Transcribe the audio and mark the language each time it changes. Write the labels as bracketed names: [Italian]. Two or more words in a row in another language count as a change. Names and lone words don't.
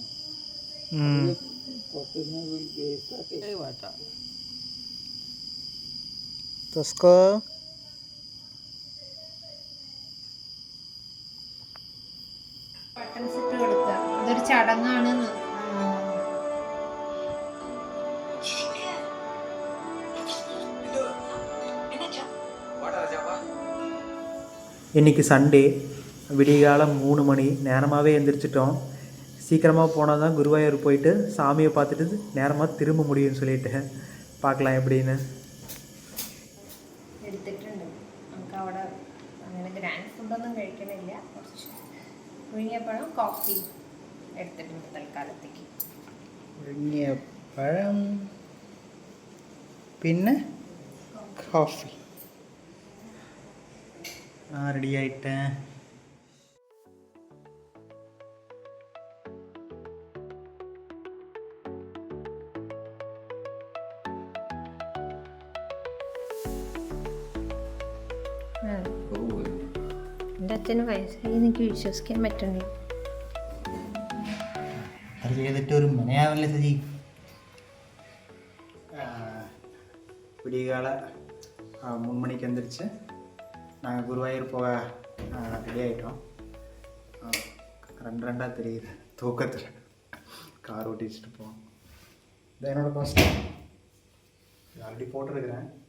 [Malayalam] പുറത്തുനിന്ന് വേസ്റ്റ് വേട്ട തസ്കോ ഇതൊരു ചടങ്ങാണ്. [Tamil] இன்றைக்கி சண்டே, விடியகாலம் 3 மணி, நேரமாகவே எழுந்திரிச்சிட்டோம். சீக்கிரமாக போனால் தான் குருவாயூர் போயிட்டு சாமியை பார்த்துட்டு நேரமாக திரும்ப முடியும்னு சொல்லிட்டு பார்க்கலாம் எப்படின்னு. [Malayalam] എടുത്തിട്ടുണ്ട്. നമുക്ക് അവിടെ അങ്ങനെ ഗ്രാൻഡ് ഫുഡൊന്നും കഴിക്കണില്ല, കുറച്ച് പുഴുങ്ങിയപ്പഴം കോഫി എടുത്തിട്ടുണ്ട് തൽക്കാലത്തേക്ക്. പുഴുങ്ങിയ പഴം പിന്നെ കോഫി [Tamil] ரெடி ஆகிட்டேன். [Malayalam] എൻ്റെ അച്ഛന് വയസ്സായി, എനിക്ക് വിശ്വസിക്കാൻ പറ്റുന്നില്ല. അത് ചെയ്തിട്ട് ഒരു മനയാവല്ലേ സജി. [Tamil] விடியகால 3 மணிக்கு எழுந்திரிச்சு நாங்கள் குருவாயூர் போக ரெடி ஆகிட்டோம். ரெண்டாக தெரியுது தூக்கத்தில், கார் ஓட்டி வச்சுட்டு போவோம். இதான் என்னோடய காஸ்ட், ஆல்ரெடி போட்டிருக்கிறேன்.